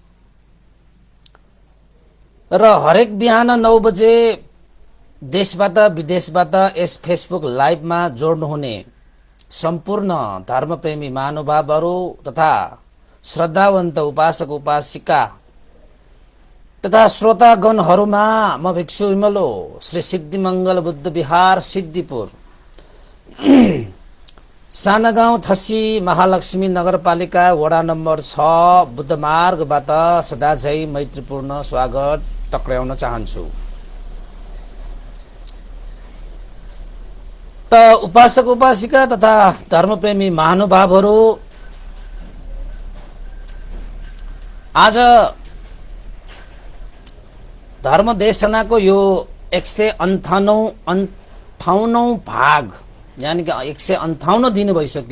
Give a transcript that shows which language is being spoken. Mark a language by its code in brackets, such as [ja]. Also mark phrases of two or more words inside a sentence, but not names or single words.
[ne] र हरेक बिहान 9 बजे देशबाट विदेशबाट यस फेसबुक लाइभमा जोड्नुहुने सम्पूर्ण धर्मप्रेमी महानुभावहरू तथा श्रद्धावन्त उपासक उपासिका तथा श्रोतागणहरूमा म भिक्षु विमलो श्री सिद्धिमंगल बुद्ध विहार सिद्धिपुर सानागाउँ थसी महालक्ष्मी नगरपालिका वडा नम्बर 6 बुद्ध मार्गबाट सदाझै मैत्रीपूर्ण स्वागत टक्र्याउन चाहन्छु। त उपासक उपासिका तथा धर्मप्रेमी महानुभावहरू, आज धर्मदेशनाको यो 158औं भाग यानी कि 158 दिन भइसक्यो।